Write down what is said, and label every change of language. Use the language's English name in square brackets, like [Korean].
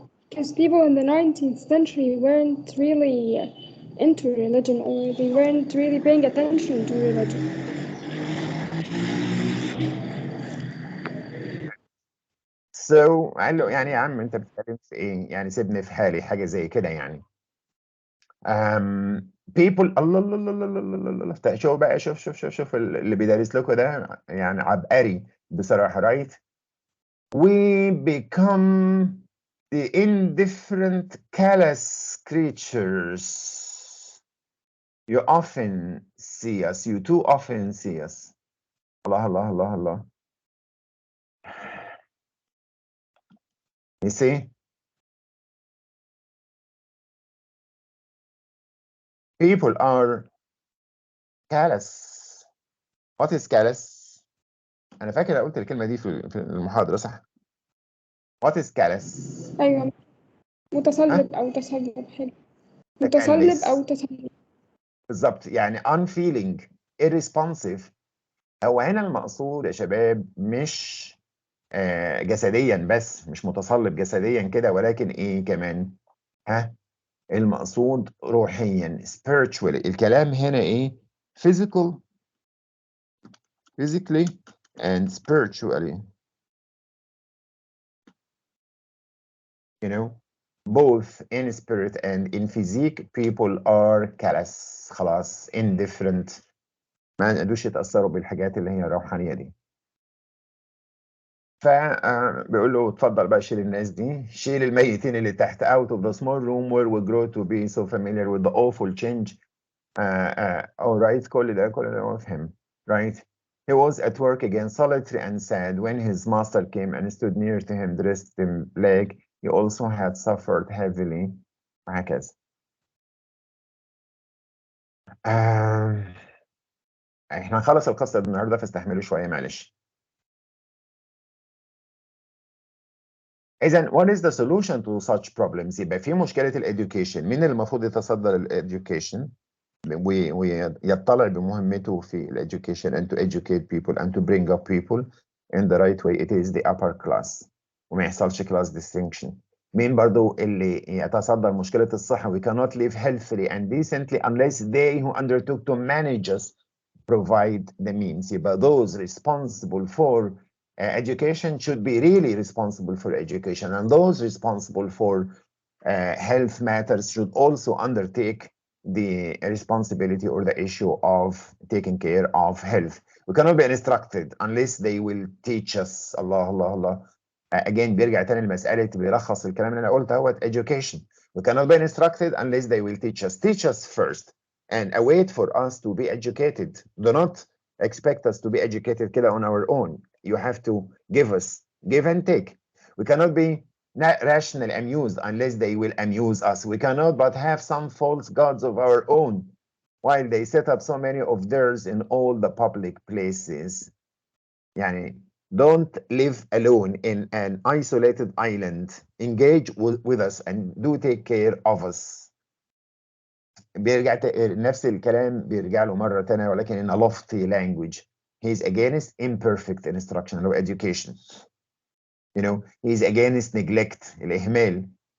[English] Because people in the 19th century weren't really into religion, or they weren't really paying attention to religion. So [Arabic] قال له يعني يا عم انت بتتكلم في ايه؟ يعني سيبني في حالي، حاجة زي كده يعني. people الله الله الله الله الله الله الله. شوف بقى، شوف اللي بيدرس لكم ده يعني عبقري بصراحة، [English] right? We become the indifferent, callous creatures. You often see us, you too often see us. [Arabic] Allah, Allah, Allah, Allah. [English] You see? People are callous. What is callous? [Arabic] أنا فاكر قلت الكلمة دي في المحاضرة، صح؟ [English] What is callous؟ [Arabic] أيوة، متصلب أو تسلب. حلو، متصلب تكلس. أو تسلب بالظبط، يعني [English] unfeeling, irresponsive. [Arabic] هو هنا المقصود يا شباب مش جسديا بس، مش متصلب جسديا كده، ولكن ايه كمان؟ ها، المقصود روحيا [English] spiritually. [Arabic] الكلام هنا ايه؟ [English] physically and spiritually. You know, both in spirit and in physique people are callous، خلاص indifferent، [Arabic] ما قدروش يتأثروا بالحاجات اللي هي الروحانية دي. فبيقول له اتفضل بقى شيل الناس دي، شيل الميتين اللي تحت [English] out of the small room where we grow to be so familiar with the awful change. [Arabic] Alright، كل ده مفهم. [English] Right. He was at work again, solitary and sad, when his master came and stood near to him, dressed in black. He also had suffered heavily. [Arabic] وهكذا. احنا هنخلص القصة النهارده فاستحملوا شوية معلش. إذا [English] what is the solution to such problems؟ [Arabic] يبقى في مشكلة الإديوكيشن، مين اللي المفروض يتصدر الإديوكيشن؟ ويطلع بمهمته في [English] education and to educate people and to bring up people in the right way. It is the upper class [Arabic] وما يحصلش [English] class distinction. [Arabic] مين برضو اللي يتصدر مشكلة الصحة؟ [English] We cannot live healthily and decently unless they who undertook to manage us provide the means. يبقى those responsible for education should be really responsible for education, and those responsible for health matters should also undertake the responsibility or the issue of taking care of health. We cannot be instructed unless they will teach us. [Arabic] الله الله الله. Again بيرجع تاني لمسألة بيلخص الكلام اللي أنا قلته هو education. [English] We cannot be instructed unless they will teach us. Teach us first and await for us to be educated. Do not expect us to be educated كده on our own. You have to give us, give and take. We cannot be rational amused unless they will amuse us. We cannot but have some false gods of our own while they set up so many of theirs in all the public places. يعني don't live alone in an isolated island. Engage with us and do take care of us. [Arabic] بيرجع نفس الكلام بيرجع له مرة تانية ولكن [English] in a lofty language. He's against imperfect instruction or education. You know, he's against neglect, الإهمال.